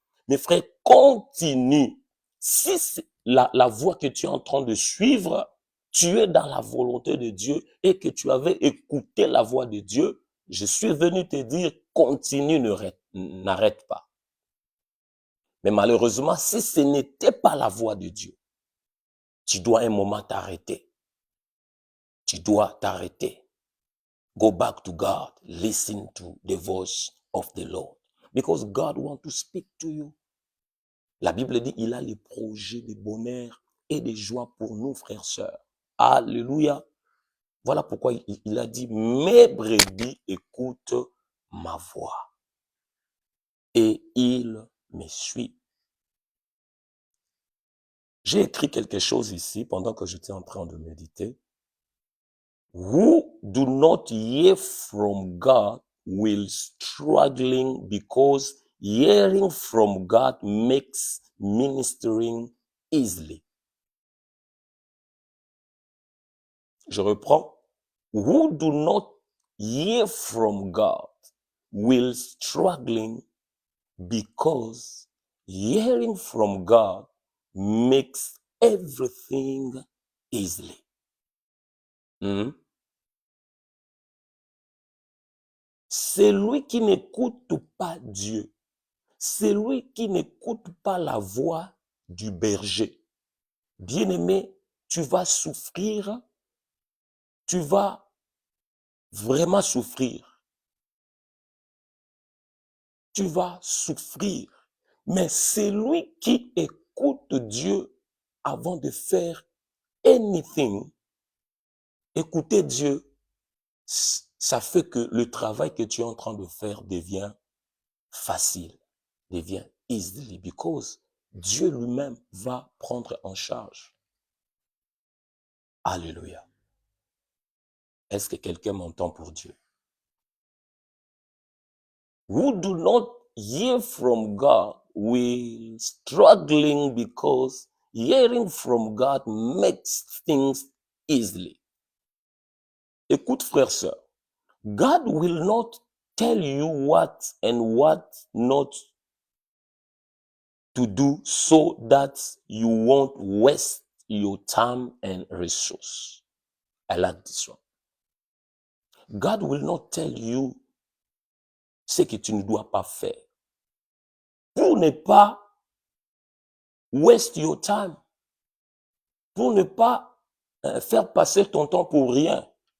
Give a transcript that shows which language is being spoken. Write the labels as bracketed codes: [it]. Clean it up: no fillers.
[fr] Mes frères, continue. Si la voie que tu es en train de suivre, tu es dans la volonté de Dieu et que tu avais écouté la voix de Dieu, je suis venu te dire, continue, n'arrête pas. Mais malheureusement, si ce n'était pas la voix de Dieu, tu dois un moment t'arrêter. Tu dois t'arrêter. [en] Go back to God. Listen to the voice of the Lord. Because God wants to speak to you. [fr] La Bible dit, il a les projets de bonheur et de joie pour nous, frères, sœurs. Alléluia. Voilà pourquoi il a dit, mes brebis écoutent ma voix. Et ils me suivent. J'ai écrit quelque chose ici pendant que j'étais en train de méditer. [en] Who do not hear from God will struggling because hearing from God makes ministering easily. [fr] Je reprends. [en] Who do not hear from God will struggling because hearing from God makes everything easily. Hmm? [fr] Celui qui n'écoute pas Dieu, celui qui n'écoute pas la voix du berger, bien-aimé, tu vas souffrir, tu vas vraiment souffrir. Tu vas souffrir. Mais celui qui écoute Dieu avant de faire anything, écouter Dieu, ça fait que le travail que tu es en train de faire devient facile, devient easily, because Dieu lui-même va prendre en charge. Alléluia. Est-ce que quelqu'un m'entend pour Dieu? [en] Who do not hear from God will struggling because hearing from God makes things easily. [fr] Écoute, frère, sœur, [en] God will not tell you what and what not to do so that you won't waste your time and resource. I like this one. God will not tell you [fr] ce que tu ne dois pas faire pour ne pas [en] waste your time, [fr] pour ne pas faire passer ton temps pour rien.